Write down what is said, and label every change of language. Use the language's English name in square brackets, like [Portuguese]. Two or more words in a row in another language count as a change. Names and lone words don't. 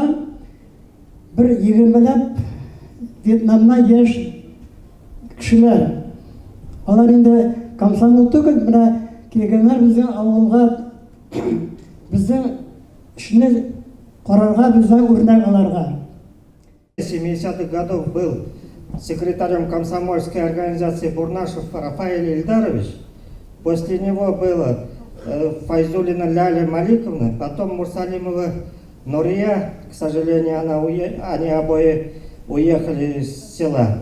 [Tatar] Бер 20ләп Вьетнамнан яшь кешеләр. Алар инде комсомол түгел, менә килгәннәр безнең авылга, безнең эшне карарга, безнең үрнәк аларга. [Russian] 70-х годов был секретарем комсомольской организации Бурнашев Рафаэль Ильдарович. После него было Файзулина Ляля Маликовна, потом Мурсалимова Нурия, к сожалению, они обои уехали из села.